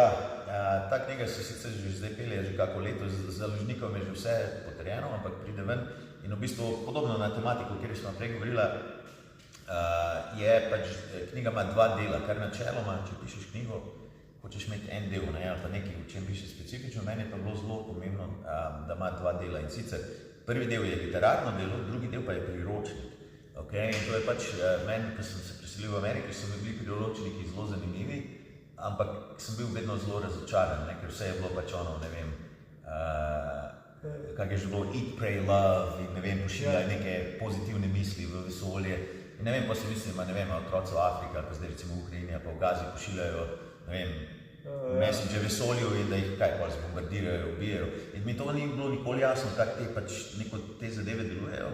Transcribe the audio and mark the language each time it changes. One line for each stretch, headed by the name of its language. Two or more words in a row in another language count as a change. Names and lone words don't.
Slovenian: Ta knjiga se sicer že zdaj pelje že kako leto, z založnikom je že vse potrjeno, ampak pride ven in v bistvu podobno na tematiko, o kateri smo prej govorila, je pač, knjiga ima 2 dela, kar načeloma, če pišeš knjigo, hočeš imeti en del, ne, ali pa nekaj, v čem piše specifično, meni je pa bilo zelo pomembno, da ima 2 dela in sicer prvi del je literarno delo, drugi del pa je priročnik. Okay? In to je pač, meni, ko sem se preselil v Ameriki, so mi bili priročniki zelo zanimivi, ampak sem bil vedno zelo razočaran, ne, ker vse je bilo pač ono, ne vem, kak je že bilo eat, pray, love in ne vem, pošiljali neke pozitivne misli v vesolje. In ne vem, pa si mislim, ne vem, otroci v Afriki, ali pa zdaj recimo v Ukrajini, ali pa v Gazi pošiljajo, ne vem, messenger vesolju in da jih kaj pa zbombardirajo, ubijajo. In mi to ni bilo nikoli jasno, kako te zadeve delujejo.